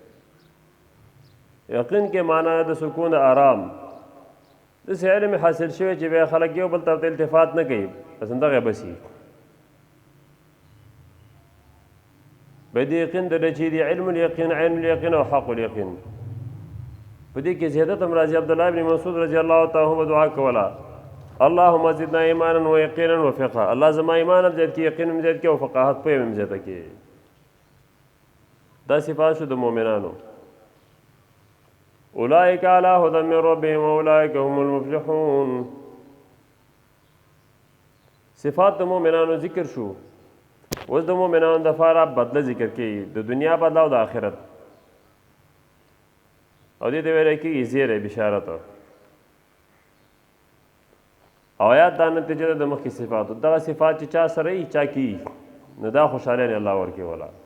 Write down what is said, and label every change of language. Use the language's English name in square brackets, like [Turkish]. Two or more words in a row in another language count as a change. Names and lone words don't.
[Pashto] یقین کې معنا د سکون، د آرام، داسې علم حاصل شوی چې بیا خلک یو بل طرف ته التفات نه کوي، بس همدغه بس وي. به دې یقین درله چې دی [Arabic] علم الیقین، عین الیقین [Pashto] او [Arabic] حق الیقین. [Pashto] په دې کې زیادت هم راځي. عبدالله بن مسعود [Arabic] رضی الله تعالی عنه [Pashto] دعا کوله، [Arabic] اللهم زدنا ایمانا و یقینا و فقها. [Pashto] الله زما ایمان هم زیات کړي، یقین هم زیات کړي او فقاهت پوهه هم زیاته کړي. دا صفات شو د مؤمنانو. [Arabic] اولئک علی هدی من ربهم واولئک هم المفلحون. [Pashto] صفات د مؤمنانو ذکر شو، اوس د مؤمنانو دپاره بدله ذکر کوي، د دنیا بدله او د آخرت. او دې ته ویلی کېږي زیری، بشارت. او آیات دا نتیجه ده د مخکې صفاتو. دغه صفات چې چا سره وي، چا کي، نو دا خوشحالیانې الله ورکوي ولا.